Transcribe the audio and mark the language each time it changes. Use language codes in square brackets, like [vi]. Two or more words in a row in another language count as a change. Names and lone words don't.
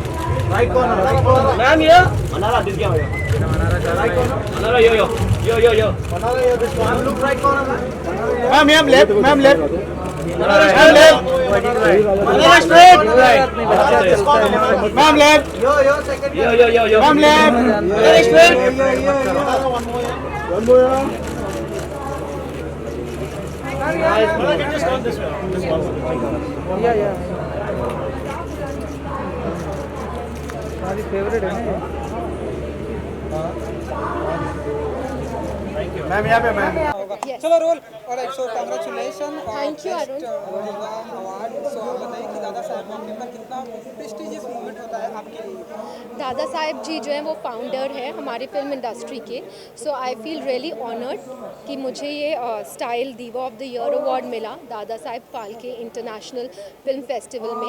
[en] right corner, right corner. [hi] मैम ये मना रहा, दिल क्या हो गया? मना रहा, यो यो यो यो यो। बना रहे हो [en] this one, look right corner ma'am. ma'am left, ma'am left, [hi] मना रहा, [en] ma'am left, स्ट्रेट, ma'am left, यो यो सेकंड, यो यो यो यो। ma'am left, स्ट्रेट, [hi] फेवरेट है ना। मैम यहाँ पे मैम। चलो रोल। और सो कांग्रेचुलेशन, [en] Thank you, Arun. [hi] अवार्ड। सो आप बताइए कि दादा साहब के ऊपर कितना [en] prestigious moment [hi] होता है आपके लिए? दादा साहेब जी जो हैं वो फाउंडर है हमारी फिल्म इंडस्ट्री के। [en] so I feel really honoured [hi] कि मुझे ये स्टाइल दीवा ऑफ द ईयर अवार्ड मिला दादा साहेब फाल्के इंटरनेशनल फिल्म फेस्टिवल में।